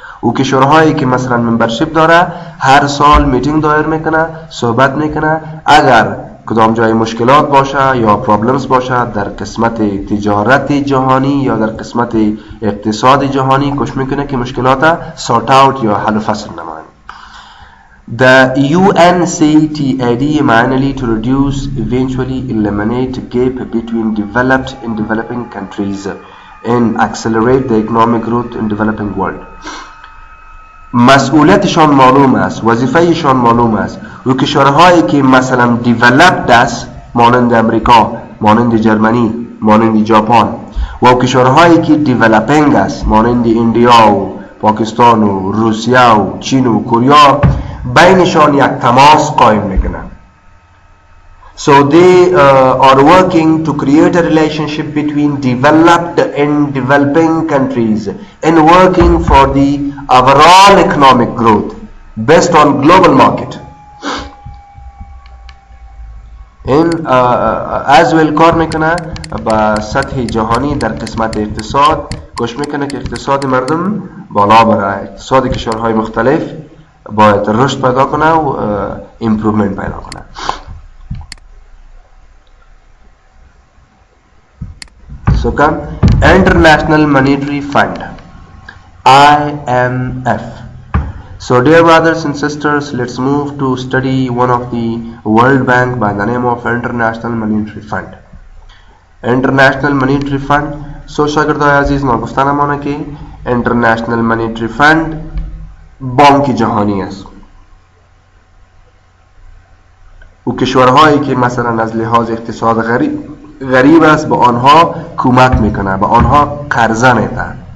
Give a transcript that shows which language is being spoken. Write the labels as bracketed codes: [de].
[fa] او که شورای که مثلا ممبرشیپ داره هر سال میتینگ دایر میکنه، صحبت میکنه، اگر کدام جای مشکلات باشه یا پرابلمز باشه در قسمت تجارت جهانی یا در قسمت اقتصاد جهانی، کوشش میکنه که مشکلات سورت اوت یا حل و فصل نماید. [en] The UNCTAD mainly to reduce, eventually eliminate gap between developed and developing countries and accelerate the economic growth in developing world. [fa] مسئولیتشان معلوم است، وظیفهشان معلوم است. و کشورهایی که مثلا developed است مانند امریکا، مانند جرمنی، مانند ژاپن، و کشورهایی که developing است مانند ایندیا و پاکستان و روسیه و چین و کره، بینشان یک تماس قائم میکنن. [en] So they are working to create a relationship between developed and developing countries and working for the overall economic growth based on global market. [fa] این as well کار میکنه با سطح جهانی در قسمت اقتصاد، کوشش میکنه که اقتصاد مردم بالا بره، اقتصاد کشورهای مختلف باید رشد پیدا کنه و امپروومنت پیدا کنه. [en] So come International Monetary Fund, IMF. So dear brothers and sisters, let's move to study one of the World Bank by the name of International Monetary Fund. International Monetary Fund. [fa] So شاگردای عزیز ما گفتنم آنه که International Monetary Fund بانک جهانی است و کشورهایی که مثلا از لحاظ اقتصاد غریب است به آنها کمک میکنه، به آنها قرضه میده.